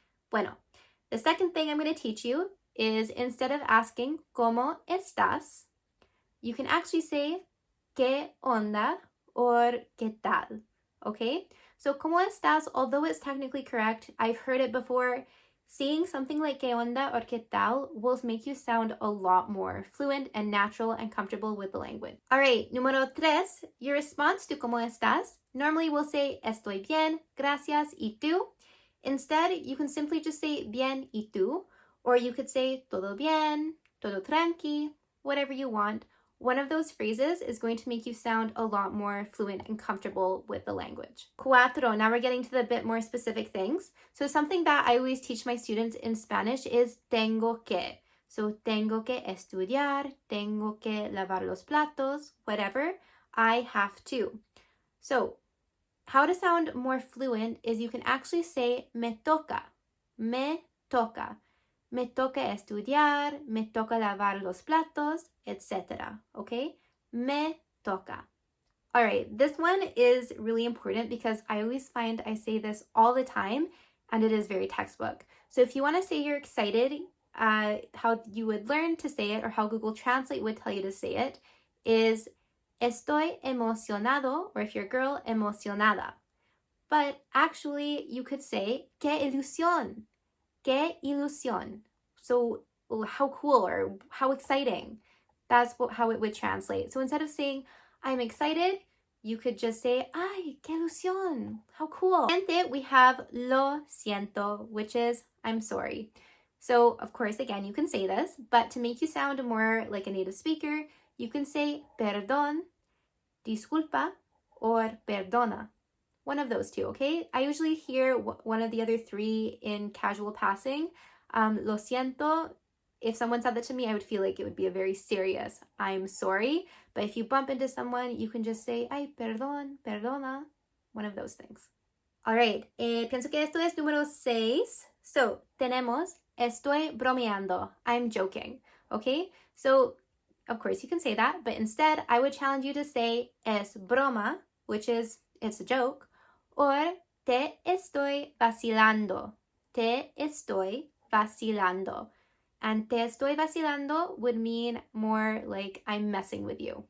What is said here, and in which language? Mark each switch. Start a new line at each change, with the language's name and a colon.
Spanish: Bueno,
English: the second thing I'm going to teach you is instead of asking
Spanish: ¿Cómo estás?,
English: you can actually say
Spanish: ¿Qué onda?
English: Or
Spanish: ¿Qué tal?
English: Okay? So
Spanish: ¿Cómo estás?
English: Although it's technically correct, I've heard it before. Saying something like
Spanish: ¿Qué onda?
English: Or
Spanish: ¿Qué tal?
English: Will make you sound a lot more fluent and natural and comfortable with the language. All right,
Spanish: número 3,
English: your response to
Spanish: ¿Cómo estás?
English: Normally we'll say
Spanish: estoy bien, gracias, y tú.
English: Instead, you can simply just say
Spanish: bien y tú,
English: or you could say
Spanish: todo bien, todo tranqui,
English: whatever you want. One of those phrases is going to make you sound a lot more fluent and comfortable with the language.
Spanish: Cuatro,
English: now we're getting to the bit more specific things. So something that I always teach my students in Spanish is
Spanish: tengo que.
English: So
Spanish: tengo que estudiar, tengo que lavar los platos,
English: whatever, I have to. So how to sound more fluent is you can actually say
Spanish: me toca, me toca. Me toca estudiar, me toca lavar los platos, etc.
English: Okay?
Spanish: Me toca.
English: All right, this one is really important because I always find I say this all the time and it is very textbook. So if you want to say you're excited, how you would learn to say it or how Google Translate would tell you to say it is
Spanish: estoy emocionado,
English: or if you're a girl,
Spanish: emocionada.
English: But actually you could say
Spanish: qué ilusión. Qué ilusión.
English: So how cool or how exciting. That's how it would translate. So instead of saying I'm excited, you could just say
Spanish: ay, qué ilusión.
English: How cool. And we have
Spanish: lo siento,
English: which is I'm sorry. So of course, again, you can say this, but to make you sound more like a native speaker, you can say
Spanish: perdón, disculpa,
English: or
Spanish: perdona.
English: One of those two, okay? I usually hear one of the other three in casual passing.
Spanish: Lo siento,
English: if someone said that to me, I would feel like it would be a very serious, I'm sorry. But if you bump into someone, you can just say,
Spanish: ay, perdón, perdona.
English: One of those things. All right,
Spanish: pienso que esto es número 6.
English: So,
Spanish: tenemos, estoy bromeando.
English: I'm joking, okay? So, of course, you can say that, but instead, I would challenge you to say
Spanish: es broma,
English: which is, it's a joke, or
Spanish: te estoy vacilando. Te estoy vacilando.
English: And
Spanish: te estoy vacilando
English: would mean more like I'm messing with you.